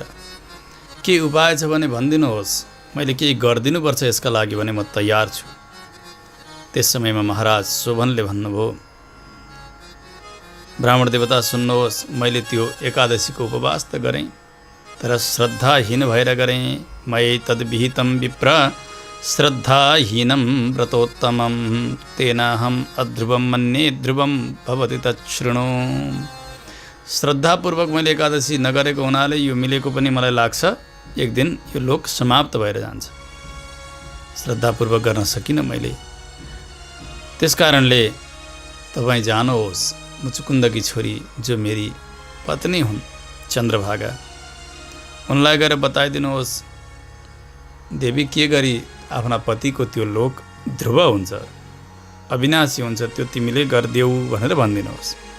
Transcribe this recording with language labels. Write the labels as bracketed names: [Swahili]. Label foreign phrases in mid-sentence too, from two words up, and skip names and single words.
[Nepali] के उपाय छ भने भनिदिनुहोस्, मैले केही गरिदिनुपर्छ यसका लागि भने म तयार छु। त्यस समयमा महाराज शोभनले भन्नुभयो, ब्राह्मण देवता सुन्नुहोस्, मैले त्यो एकादशीको उपवास त गरेँ, तर श्रद्धाहीन भएर गरेँ। [Sanskrit] मयि तद्विहितं विप्र श्रद्धाहीनं व्रतोत्तमं तेनाहं अध्रुवं मन्ये ध्रुवं भवति तच्छृणु। [Nepali] श्रद्धापूर्वक मैले एकादशी नगरेको हुनाले यो मिलेको पनि मलाई लाग्छ, एक दिन यो लोक समाप्त भएर जान्छ। श्रद्धापूर्वक गर्न सकिनँ मैले, त्यस कारणले तपाईँ जानुहोस्, मुचुकुन्दकी छोरी जो मेरी पत्नी हुन् चन्द्रभागा, उनलाई गएर बताइदिनुहोस्, देवी के गरी आफ्ना पतिको त्यो लोक ध्रुव हुन्छ, अविनाशी हुन्छ, त्यो तिमीले गरिदेऊ भनेर भनिदिनुहोस्।